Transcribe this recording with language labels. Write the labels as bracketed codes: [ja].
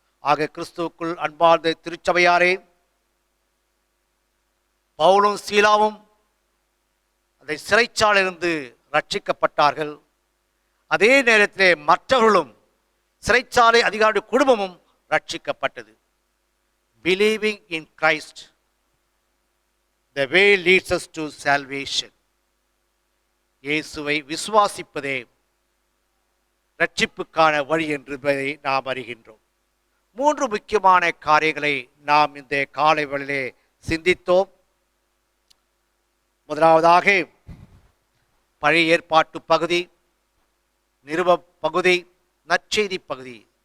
[ta] ஆக கிறிஸ்துவுக்குள் அன்பார்ந்த திருச்சபையாரே, பவுலும் சீலாவும் அந்த சிறைச்சாலையிலிருந்து ரட்சிக்கப்பட்டார்கள். அதே நேரத்திலே மற்றவர்களும் சிறைச்சாலை அதிகாரி குடும்பமும் ரட்சிக்கப்பட்டது. [en] Believing in Christ, the way leads us to salvation. [ta] இயேசுவை விசுவாசிப்பதே ரட்சிப்புக்கான வழி என்பதை நாம் அறிகின்றோம். 3 முக்கியமான காரியங்களை நாம் இந்த காலை வேளையிலே சிந்தித்தோம். முதலாவதாக பழைய ஏற்பாட்டு பகுதி, நிருப பகுதி, நற்செய்தி பகுதி.